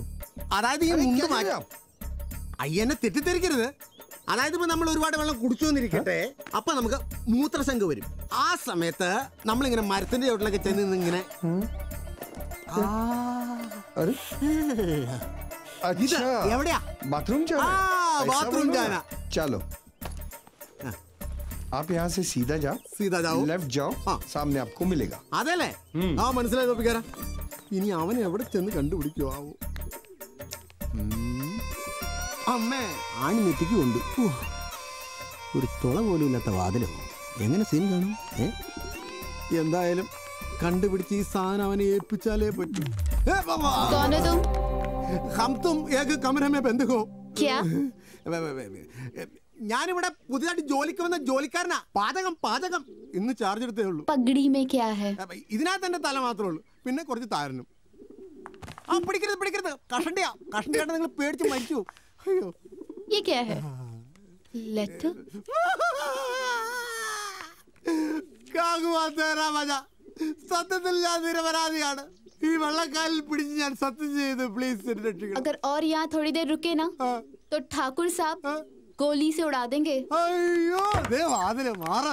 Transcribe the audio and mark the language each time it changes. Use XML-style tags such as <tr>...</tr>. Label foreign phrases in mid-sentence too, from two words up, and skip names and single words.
<ml>അതായത് ഈ മുണ്ട് മാറ്റാം. അയ്യനെ തെറ്റിദ്ധരിക്കരുത്. അതായത് ഇപ്പൊ നമ്മൾ ഒരുപാട് വെള്ളം കുടിച്ചു വന്നിരിക്കട്ടെ, അപ്പൊ നമുക്ക് മൂത്രശങ്ക വരും. ആ സമയത്ത് നമ്മളിങ്ങനെ മരത്തിന്റെ ചോട്ടിലൊക്കെ ചെന്ന് ഇങ്ങനെ എവിടെയാ</ml> <hi>बाथरूम बाथरूम जाना. चलो आप यहाँ से सीधा जाओ, लेफ्ट जाओ, सामने आपको मिलेगा.</hi> <ml>അതല്ലേ? ആ മനസ്സിലായി തോപ്പിക്കാരാ. ഇനി അവൻ എവിടെ ചെന്ന് കണ്ടുപിടിക്കുവോ ആവോ? അമ്മേ ആണി നെറ്റിക്ക് കൊണ്ട് ഒരു തുള പോലും ഇല്ലാത്ത വാതിലോ എങ്ങനെ സീൻ കാണും? എന്തായാലും കണ്ടുപിടിച്ച് ഈ സാധനം അവനെ ഏൽപ്പിച്ചാലേ പറ്റൂ.</ml> <hi>हम तुम एक कमरे में बंद हो. क्या?</hi> <ml>ഞാനിവിടെ പുതിയതായിട്ട് ജോലിക്ക് വന്ന ജോലിക്കാരനാ. പാചകം പാചകം ഇന്ന് ചാർജ് എടുത്തേ ഉള്ളൂ.</ml> <hi>പഗടി में क्या है?</hi> <ml>ഇതിനകത്ത് എന്റെ തല മാത്രമേ ഉള്ളൂ, പിന്നെ കുറച്ച് താരനും. ആ പിടിക്കരുത് പിടിക്കരുത്, കഷണ്ടിയാ കഷണ്ടിയായിട്ട് നിങ്ങൾ പേടിച്ച് മരിച്ചു. അയ്യോ</ml> <hi>ये क्या है? लेटर?</hi> <ml>സത്യത്തിൽ ഞാൻ നിരപരാധിയാണ്. ഈ വെള്ളക്കാലിൽ പിടിച്ച് ഞാൻ സത്യം ചെയ്ത് പ്ലീസ് രക്ഷിക്കണം.</ml> <hi>अगर और यहाँ थोड़ी देर रुके ना तो ठाकुर साहब गोली से उड़ा देंगे.</hi> <ml>അയ്യോ ദേ വാതില് മാറ്.</ml>